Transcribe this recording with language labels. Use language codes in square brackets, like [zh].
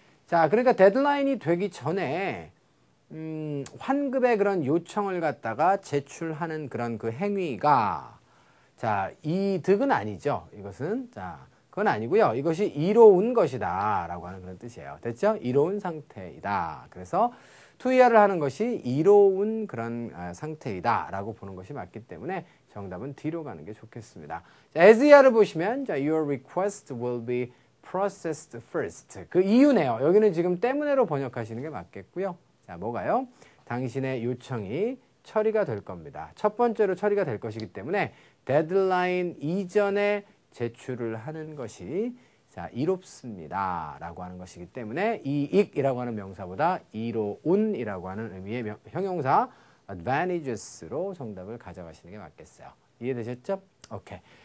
[ko] 자, 그러니까 데드라인이 되기 전에 환급의 그런 요청을 갖다가 제출하는 그런 그 행위가 자, 이득은 아니죠. 이것은 자, 그건 아니고요. 이것이 이로운 것이다 라고 하는 그런 뜻이에요. 됐죠? 이로운 상태이다. 그래서 투이하를 하는 것이 이로운 그런 상태이다 라고 보는 것이 맞기 때문에 정답은 D로 가는 게 좋겠습니다. [en] 자, as [ko] 이하를 보시면 [en] 자, your request will be processed first. [ko] 그 이유네요. 여기는 지금 때문에로 번역하시는 게 맞겠고요. 자, 뭐가요? 당신의 요청이 처리가 될 겁니다. 첫 번째로 처리가 될 것이기 때문에 데드라인 이전에 제출을 하는 것이 자, 자, 이롭습니다 라고 하는 것이기 때문에 이익이라고 하는 명사보다 이로운이라고 하는 의미의 형용사 advantageous로 정답을 가져가시는 게 맞겠어요. 이해되셨죠? 오케이.